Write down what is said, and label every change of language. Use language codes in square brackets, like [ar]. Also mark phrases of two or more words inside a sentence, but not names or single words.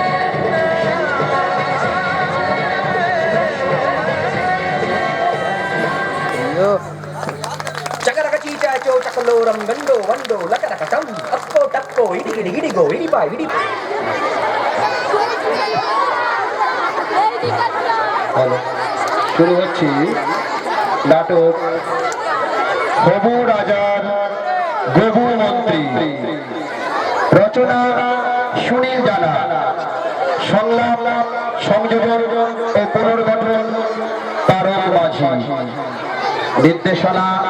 [bn] చకరక చీచాచో చకలోరం గండో వండో లకరక టం అక్కో టక్కో ఇడిగిడి ఇడిగో ఇడిపా ఇడి হ্যালো শুরু হচ্ছে নাটক হবু রাজার গবু মন্ত্রী রচনা সুনীল জানা সংলাপ সংযোজন ও পুনর্গঠন তারক মাঝি নির্দেশনা